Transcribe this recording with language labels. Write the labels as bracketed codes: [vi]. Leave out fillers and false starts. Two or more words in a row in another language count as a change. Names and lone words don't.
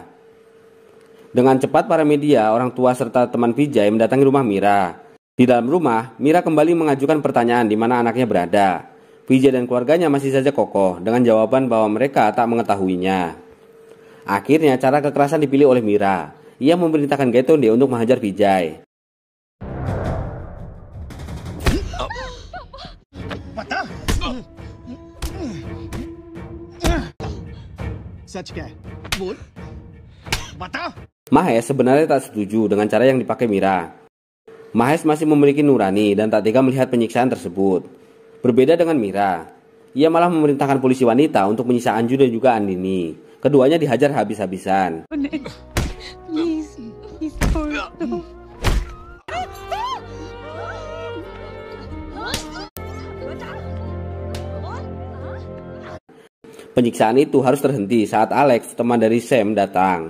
[id] Dengan cepat para media, orang tua serta teman Vijay mendatangi rumah Mira. Di dalam rumah, Mira kembali mengajukan pertanyaan di mana anaknya berada. Vijay dan keluarganya masih saja kokoh dengan jawaban bahwa mereka tak mengetahuinya. Akhirnya cara kekerasan dipilih oleh Mira. Ia memerintahkan Gaitonde untuk menghajar Vijay. [hi] सच क्या है? बोल, बता। [id] Mahes sebenarnya tak setuju dengan cara yang dipakai Mira. Mahes masih memiliki nurani dan tak tega melihat penyiksaan tersebut. Berbeda dengan Mira, ia malah memerintahkan polisi wanita untuk menyiksa Anju dan juga Andini. Keduanya dihajar habis-habisan. Penyiksaan itu harus terhenti saat Alex, teman dari Sam, datang.